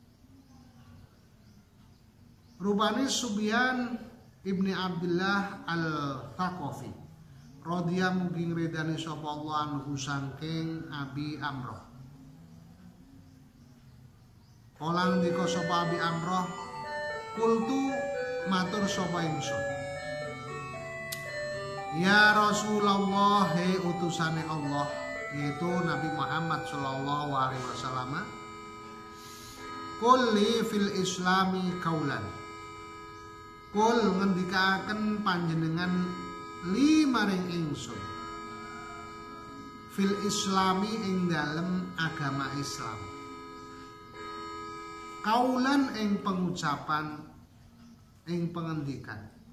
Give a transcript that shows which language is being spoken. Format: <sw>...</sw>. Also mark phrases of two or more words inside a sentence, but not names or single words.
<jv>Rupane Subyan ibni Abdullah al-Thaqafi radhiya mugi ngredani sapa Allah anhu saking Abi Amroh. Kala ndika sapa Abi Amroh, kultu matur sapa ingsun,</jv> <ar>يا رسول الله,</ar> <jv>he utusane Allah, yaitu Nabi Muhammad</jv> <ar>صلى الله عليه وسلم, قل لي في الإسلام قولا,</ar> <jv>kul ngendikaken panjenengan limaring ingsun</jv> <ar>في الإسلام</ar> <jv>ing dalem agama Islam, kaulan ing pengucapan, ing pengendikan.</jv>